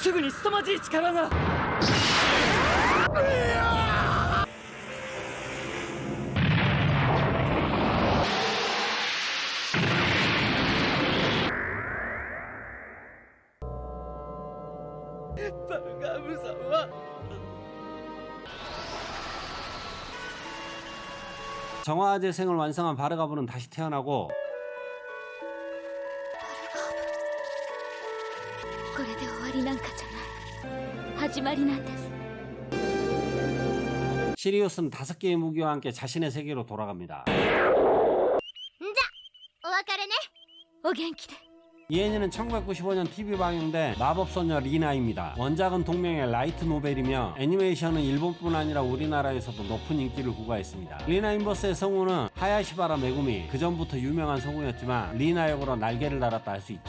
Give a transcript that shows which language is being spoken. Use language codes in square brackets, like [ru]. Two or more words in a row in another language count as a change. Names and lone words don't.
[ja] すぐに凄まじい力が。バルガーブさんは [ko] 정화 재생을 완성한 바르가브는 다시 태어나고 [ja] これで終わりなんかじゃない、始まりなんです。 [ko] 시리우스는 5개의 무기와 함께 자신의 세계로 돌아갑니다. [ja] じゃお別れね。お元気で。 [ko] 이 애니는 1995년 TV 방영된 마법소녀 리나입니다. 원작은 동명의 라이트 노벨이며 애니메이션은 일본뿐 아니라 우리나라에서도 높은 인기를 부과했습니다. 리나 인버스의 성우는 하야시바라 메구미, 그전부터 유명한 성우였지만 리나 역으로 날개를 달았다 할 수 있죠.